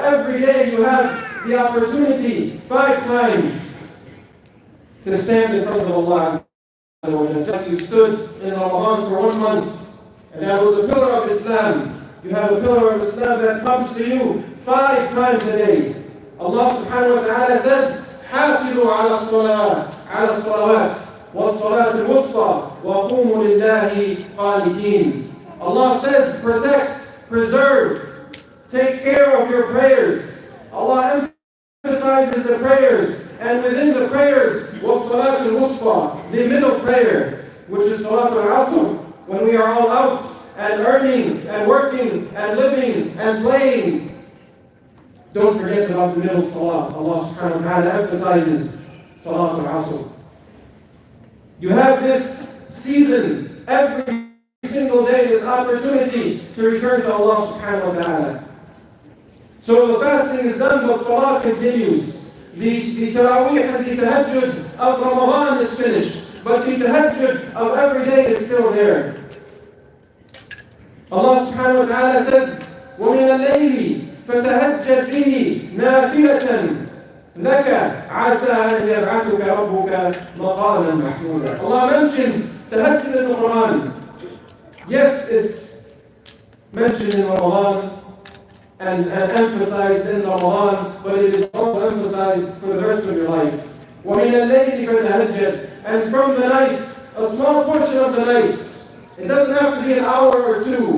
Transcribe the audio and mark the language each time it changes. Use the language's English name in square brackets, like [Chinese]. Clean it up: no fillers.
[English] Every day you have the opportunity 5 times to stand in front of Allah. You stood in Ramadan for 1 month, and that was a pillar of Islam. You have a pillar of Islam that comes to you 5 times a day. [Arabic] Allah subhanahu wa ta'ala says, حافظوا على الصلاة على الصلوات والصلاة الوسطى وقوموا لله قانتين. [English] Allah says, protect, preserve, take care of your prayers. Allah emphasizes the prayers, and within the prayers, [Arabic] وَالصَّلَاةُ الْوُسْطَى, [English] the middle prayer, which is Salat al-Asr, when we are all out and earning and working and living and playing. Don't forget about the middle salah. Allah subhanahu wa ta'ala emphasizes Salat al-Asr. You have this season, every single day, this opportunity to return to Allah subhanahu wa ta'ala. So the fasting is done, but salah continues. The Taraweeh and the Tahajjud of Ramadan is finished, but the Tahajjud of every day is still there. [Arabic] Allah subhanahu wa ta'ala says, وَمِنَ اللَّيْلِ فَتَهَجَّدْ بِهِ نَافِلَةً لَكَ عَسَىٰ أَنْ يَبْعَثُكَ رَبُّكَ مَقَامًا مَحْمُودًا. [English] Allah mentions Tahajjud in the Quran. Yes, it's mentioned in Ramadan and emphasized in Ramadan, but it is also emphasized for the rest of your life. [Arabic] وَمِنَ اللَّيْلِ فَتَهَجَّدْ. [English] And from the night, a small portion of the night, it doesn't have to be an hour or 2.